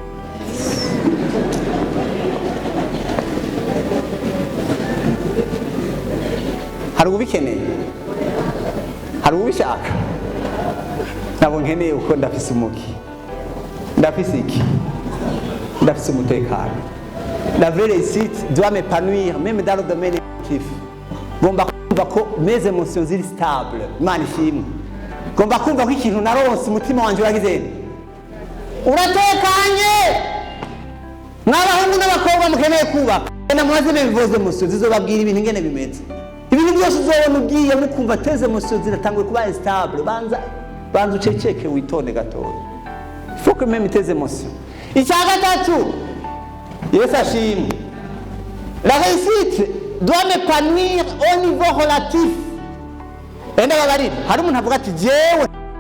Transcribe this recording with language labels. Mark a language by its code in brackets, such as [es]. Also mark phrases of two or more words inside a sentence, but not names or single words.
[rn] Hari ubikeneye? Hari ubishaka? Nabo nkeneye uko ndafise umuki. Ndafise iki? Ndafise umutekano. [fr] La vraie réussite doit m'épanouir même dans le domaine émotif. [rn] Gomba kumva ko [fr] mes émotions [rn] ziri stable. Imana ishimwe. Gomba kumva ko ikintu naronse umutima wanje uragize. Uratekanye. Mwabahungu n'abakobwa mukeneye kubaka. Na mwazime bivoze émotions zizobabwira ibintu ngene bimeze. Ibintu byose uzobona ugiye mukumva teze émotions ziratanguye kuba stable. Banza uceceke witonde gatoya. [fr] Faut que même tes émotions. [rn] Icyaga gatatu. Yesu ashimwe. [fr] La réussite doit m'épanouir au niveau relatif. [rn] Enda babarira. Hari umuntu avuga ati jewe